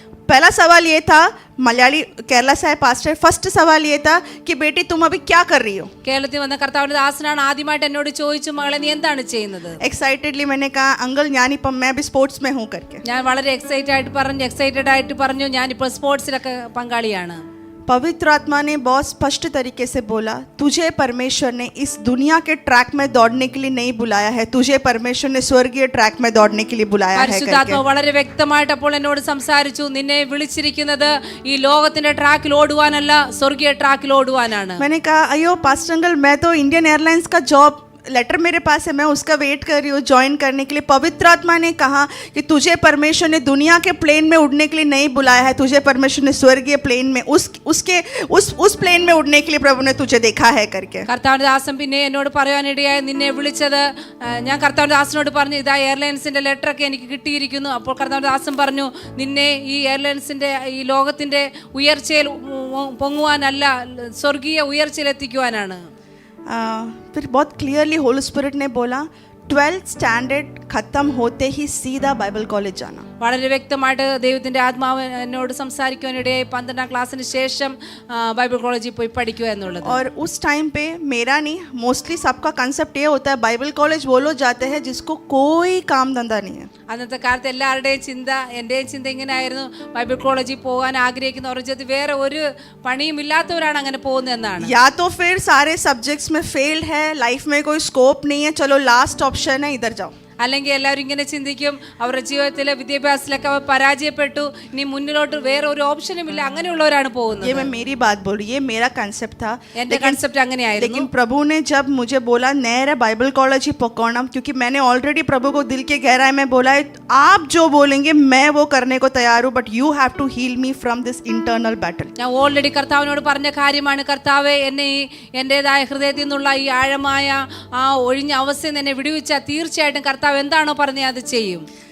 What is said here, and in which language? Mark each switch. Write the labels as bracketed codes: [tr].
[hi] पहला सवाल ये था, मलयाली केरला से आए पास्टर, फर्स्ट सवाल ये था कि बेटी तुम अभी क्या कर रही हो. [ml] കേരളത്തിൽ വന്ന കർത്താവിൻ്റെ ദാസനാണ് ആദ്യമായിട്ട് എന്നോട് ചോദിച്ചു, മകളെ നീ എന്താണ് ചെയ്യുന്നത്? [hi] एक्साइटेडली मैंने कहा, अंकल [ml] ഞാനിപ്പം [hi] मैं भी स्पोर्ट्स में हूँ करके. [ml] ഞാൻ വളരെ എക്സൈറ്റഡ് ആയിട്ട് പറഞ്ഞു, ഞാനിപ്പോൾ സ്പോർട്സിലൊക്കെ പങ്കാളിയാണ്. [hi] पवित्र आत्मा ने बहुत स्पष्ट तरीके से बोला, तुझे परमेश्वर ने इस दुनिया के ट्रैक में दौड़ने के लिए नहीं बुलाया है, तुझे परमेश्वर ने स्वर्गीय ट्रैक में दौड़ने के लिए बुलाया है [ml] പരിശുദ്ധാത്മാവ് വളരെ വ്യക്തമായിട്ട് അപ്പോൾ എന്നോട് സംസാരിച്ചു, നിന്നെ വിളിച്ചിരിക്കുന്നത് ഈ ലോകത്തിന്റെ ട്രാക്കിൽ ഓടുവാനല്ല, സ്വർഗീയ ട്രാക്കിൽ ഓടുവാനാണ്. [hi] मैंने कहा अयो पास्टर अंकल, मैं तो इंडियन एयरलाइंस का जॉब लेटर मेरे पास है, मैं उसका वेट कर रही हूँ ज्वाइन करने के लिए. पवित्र आत्मा ने कहा कि तुझे परमेश्वर ने दुनिया के प्लेन में उड़ने के लिए नहीं बुलाया है, तुझे परमेश्वर ने स्वर्गीय प्लेन में उस प्लेन में उड़ने के लिए प्रभु ने तुझे देखा है करके. [ml] കർത്താവിന്റെ ദാസൻ പിന്നെ എന്നോട് പറയാനിടയായി, നിന്നെ വിളിച്ചത്, ഞാൻ കർത്താവിന്റെ ദാസനോട് പറഞ്ഞു, ഇതാ എയർലൈൻസിന്റെ ലെറ്റർ ഒക്കെ എനിക്ക് കിട്ടിയിരിക്കുന്നു. അപ്പോൾ കർത്താവിന്റെ ദാസൻ പറഞ്ഞു, നിന്നെ ഈ എയർലൈൻസിന്റെ ഈ ലോകത്തിന്റെ ഉയർച്ചയിൽ പൊങ്ങുവാനല്ല, സ്വർഗീയ ഉയർച്ചയിൽ എത്തിക്കുവാനാണ്. [hi] फिर बहुत क्लियरली होली स्पिरिट ने बोला 12th स्टैंडर्ड खत्म होते ही सीधा बाइबल कॉलेज जाना. [ml] വളരെ വ്യക്തമായിട്ട് ദൈവത്തിന്റെ ആത്മാവ് എന്നോട് സംസാരിക്കുവാനിടയായി 12ാം ക്ലാസ്സിന് ശേഷം ബൈബിൾ കോളേജിൽ പോയി പഠിക്കുക എന്നുള്ളത്. [hi] और उस टाइम पे मेरा नहीं, मोस्टली सबका कंसेप्ट ये होता है बाइबल कॉलेज वो लोग जाते हैं जिसको कोई काम धंधा नहीं है. [ml] അന്നത്തെ കാലത്ത് എല്ലാവരുടെയും ചിന്ത, എൻ്റെയും ചിന്ത ഇങ്ങനെയായിരുന്നു, ബൈബിൾ കോളേജിൽ പോകാൻ ആഗ്രഹിക്കുന്നവർ വേറെ ഒരു പണിയും ഇല്ലാത്തവരാണ് അങ്ങനെ പോകുന്നതെന്നാണ്. [hi] या तो फिर सारे सब्जेक्ट्स में फेल्ड है, लाइफ में कोई स्कोप नहीं है, चलो लास्ट ऑप्शन है इधर जाओ. [ml] അല്ലെങ്കിൽ എല്ലാവരും ഇങ്ങനെ ചിന്തിക്കും, അവരുടെ ജീവിതത്തിലെ വിദ്യാഭ്യാസത്തിലൊക്കെ അവർ പരാജയപ്പെട്ടു, ഇനി മുന്നിലോട്ട് വേറെ ഒരു ഓപ്ഷനും ഇല്ല, അങ്ങനെയുള്ളവരാണ് പോകുന്നത്. [hi] ये मैं मेरी बात बोल रही, ये मेरा कंसेप्ट था. [ml] എന്റെ കൺസെപ്റ്റ് അങ്ങനെയായിരുന്നു. [hi] लेकिन प्रभु ने जब मुझे बोला नहर बाइबल कॉलेज ही पकड़ना, क्योंकि मैंने ऑलरेडी प्रभु को दिल के गहराई में बोला है, आप जो बोलेंगे मैं वो करने को तैयार हूँ, [en] But you have to heal me from this internal battle. [ml] ഞാൻ ഓൾറെഡി കർത്താവിനോട് പറഞ്ഞ കാര്യമാണ്, കർത്താവെ എന്നെ ഈ എൻ്റെതായ ഹൃദയത്തിൽ നിന്നുള്ള ഈ ആഴമായ ആ ഒഴിഞ്ഞ അവസ്ഥയിൽ നിന്ന് എന്നെ വിടുവിച്ചാൽ തീർച്ചയായിട്ടും കർത്താവ് എന്താണോ പറഞ്ഞത് അത് ചെയ്യും.